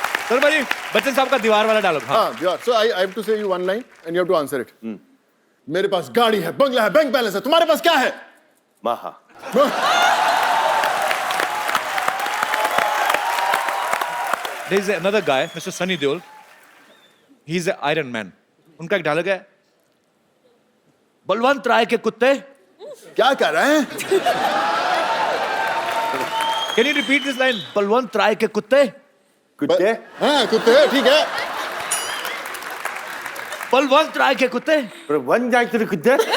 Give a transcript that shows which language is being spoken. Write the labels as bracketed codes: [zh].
[hi] Sir भाई, बच्चन साहब का दीवार वाला डायलॉग. हाँ. [en] Yeah. So I have to say you one line and you have to answer it. [hi] मेरे पास गाड़ी है, बंगला है, बैंक बैलेंस है. तुम्हारे पास क्या है? Maha. [en] There is another guy, Mr. Sunny Deol. He's an Iron Man. [hi] उनका एक डायलॉग है, बलवंत राय के कुत्ते. क्या कर रहे हैं? [en] Can you repeat this line? [hi] Balwant राय के कुत्ते. कुत्ते? हाँ, कुत्ते हैं, ठीक है. बलवंत राय के कुत्ते. पर वन जाए तेरे कुत्ते?